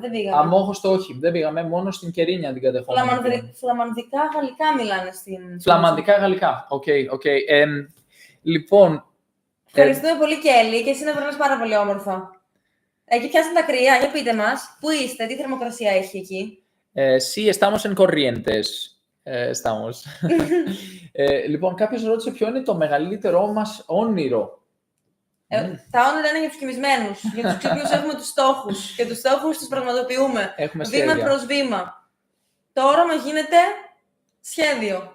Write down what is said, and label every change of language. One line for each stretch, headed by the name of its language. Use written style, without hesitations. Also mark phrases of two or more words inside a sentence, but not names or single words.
Greek: Αμόχωστο όχι, δεν πήγαμε. Μόνο στην Κερίνια την κατεχόμαστε. Φλαμανδικά γαλλικά μιλάνε στην... Φλαμανδικά γαλλικά. Οκ. Λοιπόν, Ευχαριστούμε πολύ, Κέλλη, και εσύ να περνάς πάρα πολύ όμορφα. Εκεί πιάσαν τα κρύα, για πείτε μας, πού είστε, τι θερμοκρασία έχει εκεί.
Spanish: Sí, estamos en Corrientes. Estamos.
Greek: Λοιπόν, κάποιος ρώτησε ποιο είναι το μεγαλύτερό μας όνειρο. Τα όνειρα είναι για τους κοιμισμένους. Για τους ξύπνους έχουμε τους στόχους και τους στόχους τους πραγματοποιούμε. Έχουμε βήμα σχέδια. προς βήμα. Το όραμα γίνεται σχέδιο.